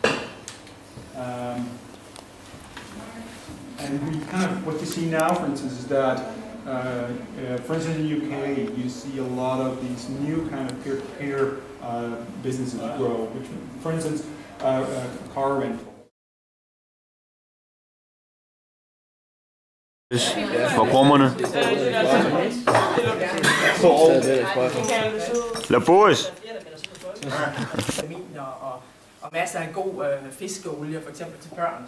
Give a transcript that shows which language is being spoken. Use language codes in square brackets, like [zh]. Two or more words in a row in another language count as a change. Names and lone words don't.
[en] And we kind of, what you see now, for instance, is that, for instance, in the UK, you see a lot of these new kind of peer-to-peer businesses grow. Which, for instance, car rental. [da] For krummerne. Laborius. Og masser af god fiskeolie, for eksempel til børn.